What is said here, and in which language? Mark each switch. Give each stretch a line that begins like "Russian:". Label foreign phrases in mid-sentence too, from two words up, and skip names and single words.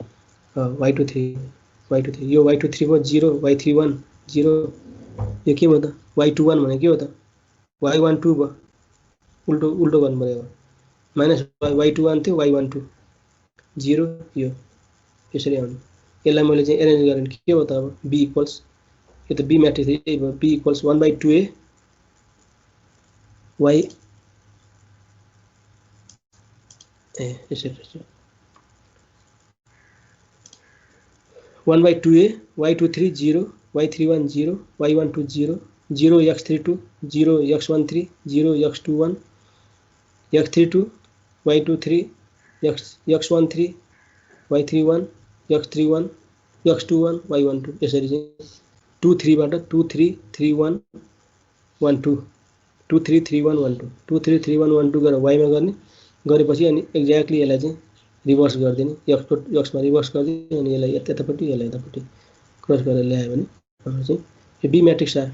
Nepali: y23 यो y23 भयो 0, y31 0, यो के भयो त, y21 भने के हो त, y12 भयो। उल्टो गर्नु पर्यो, माइनस y21 थियो y12 0, यो यसरी आउने। यसलाई मैले चाहिँ एरेन्ज गरेँ के हो त, अब
English: b equals,
Nepali: यो त b म्याट्रिक्स यही भयो,
English: b equals
Nepali: 1/2a y यसरी 1/2a y23 0 y31 0 y12 0 0 x32 0 x13 0 x21 x32 y23 x13 y31 x31 x21 y12 यसरी चाहिँ 2 3 बाट 2 3 3 1 1 2 233112 233112 गरेर वाइमा गर्ने गरेपछि अनि एक्ज्याक्टली यसलाई चाहिँ रिभर्स गरिदिने एक्समा रिभर्स गरिदिने अनि यसलाई यतापट्टि यसलाई यतापट्टि क्रस गरेर ल्यायो भने हाम्रो चाहिँ यो
English: B matrix
Nepali: आयो।